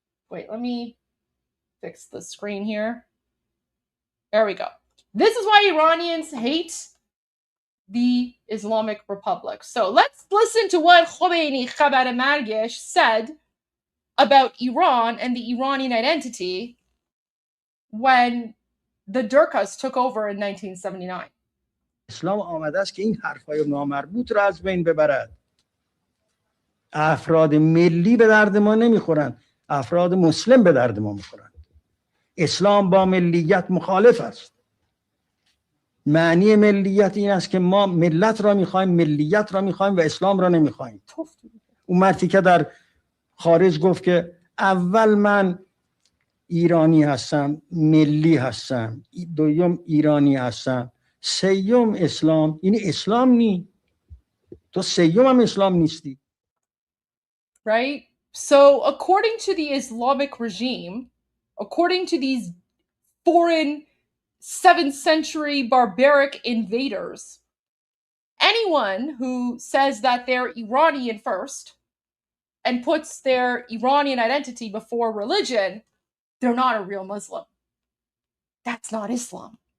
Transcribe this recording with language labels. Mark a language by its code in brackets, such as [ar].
[en] Wait, let me fix the screen here. There we go. This is why Iranians hate the Islamic Republic. So let's listen to what Khomeini, [fa] Khabar Margesh, [en] said about Iran and the Iranian identity when the Durkas took over in 1979. [fa] اسلام آمده است که این حرفای نامربوط رو از بین ببرد. افراد ملی به درد ما نمیخورند، افراد مسلم به درد ما میخورند. اسلام با ملیت مخالف است. معنی ملیت این است که ما ملت را میخوایم، ملیت را میخوایم و اسلام را نمیخوایم. اون مردی که در خارج گفت که اول من ایرانی هستم، ملی هستم، دوم ایرانی هستم، سیوم اسلام، این اسلام نی. تو سیوم هم اسلام نیستی. [en] Right? So according to the Islamic regime, according to these foreign 7th century barbaric invaders, anyone who says that they're Iranian first and puts their Iranian identity before religion, they're not a real Muslim. That's not Islam.